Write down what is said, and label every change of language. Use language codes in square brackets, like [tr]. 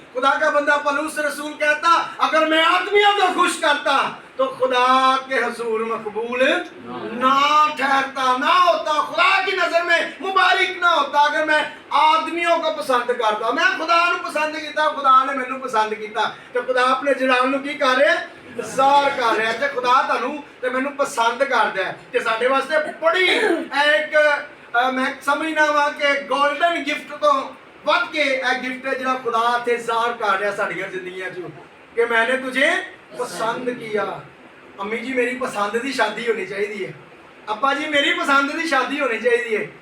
[ur] خدا کا بندہ پولس رسول کہتا اگر میں آدمیوں کو خوش کرتا تو خدا کے حضور مقبول نہ ٹھہرتا, نہ ہوتا, خدا کی نظر میں مبارک نہ ہوتا. اگر میں آدمیوں کو پسند کرتا, [pa] میں خدا نو پسند کیتا, خدا نے مینوں پسند کیتا, تو خدا اپنے جلال نو کی کر رہا ہے؟ ظاہر کر رہا ہے. تے خدا تانوں تے مینوں پسند کردا ہے. تے ساڈے واسطے بڑی ایک میں سمجھنا وا کہ گولڈن گفٹ تو ود کے ایک گفٹ ہے جڑا خدا تے ظاہر کر رہا ساڈیاں زندگیاں چ کہ [ur] میں نے تجھے پسند کیا. [pa] امی جی میری پسند دی شادی ہونی چاہیے, ابا جی میری پسند دی شادی ہونی چاہیے.